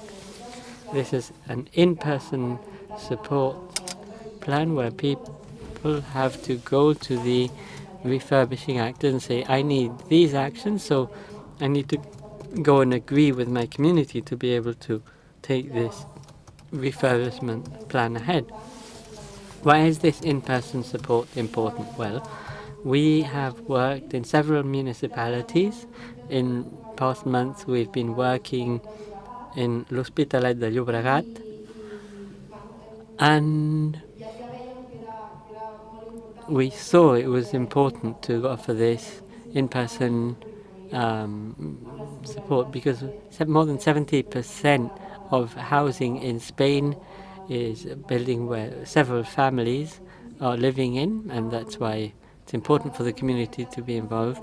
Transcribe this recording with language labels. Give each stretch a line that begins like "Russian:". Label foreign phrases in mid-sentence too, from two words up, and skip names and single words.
English: This is an in-person support plan where people have to go to the refurbishing actor and say, I need these actions, so I need to go and agree with my community to be able to take this refurbishment plan ahead. Why is this in-person support important? Well, we have worked in several municipalities. In past months, we've been working in l'Hospitalet de Llobregat, and we saw it was important to offer this in-person support because more than 70% of housing in Spain is a building where several families are living in, and that's why it's important for the community to be involved.